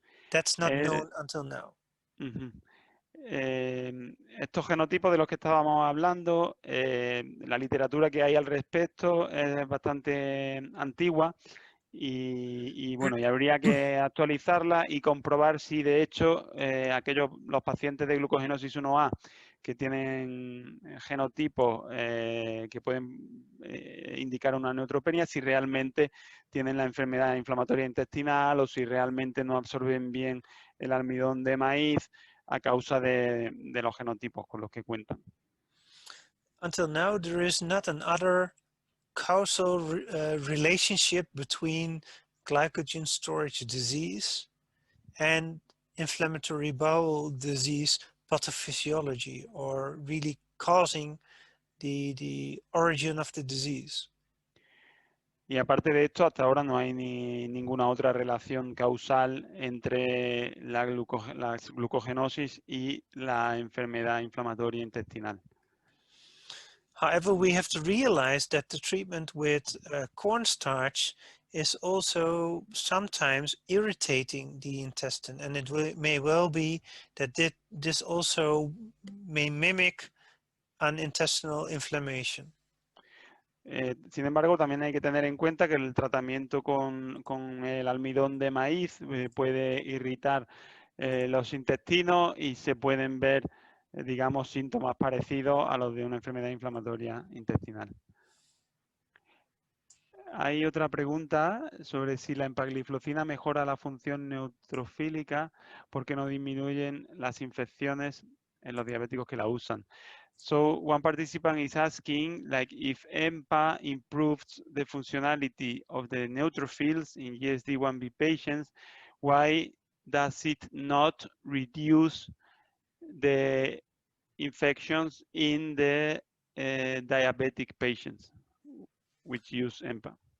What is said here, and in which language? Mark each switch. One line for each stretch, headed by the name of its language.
English: That's not known until now.
Spanish: Estos genotipos de los que estábamos hablando, la literatura que hay al respecto es bastante antigua y bueno, y habría que actualizarla y comprobar si de hecho los pacientes de glucogenosis 1A que tienen genotipos que pueden indicar una neutropenia, si realmente tienen la enfermedad inflamatoria intestinal o si realmente no absorben bien el almidón de maíz a causa de los genotipos con los que cuentan.
English: Until now, there is not another causal relationship between glycogen storage disease and inflammatory bowel disease pathophysiology, or really causing the origin of the disease.
Spanish: Y aparte de esto, hasta ahora no hay ninguna otra relación causal entre la glucogenosis y la enfermedad inflamatoria intestinal.
English: However, we have to realize that the treatment with cornstarch is also sometimes irritating the intestine, and it may well be that this also may mimic an intestinal inflammation.
Spanish: Sin embargo, también hay que tener en cuenta que el tratamiento con el almidón de maíz puede irritar los intestinos y se pueden ver, digamos, síntomas parecidos a los de una enfermedad inflamatoria intestinal. Hay otra pregunta sobre si la empagliflozina mejora la función neutrofílica porque no disminuyen las infecciones en los diabéticos que la usan.
English: So one participant is asking, like, if EMPA improves the functionality of the neutrophils in GSD1B patients, why does it not reduce the infections in the diabetic patients which use EMPA?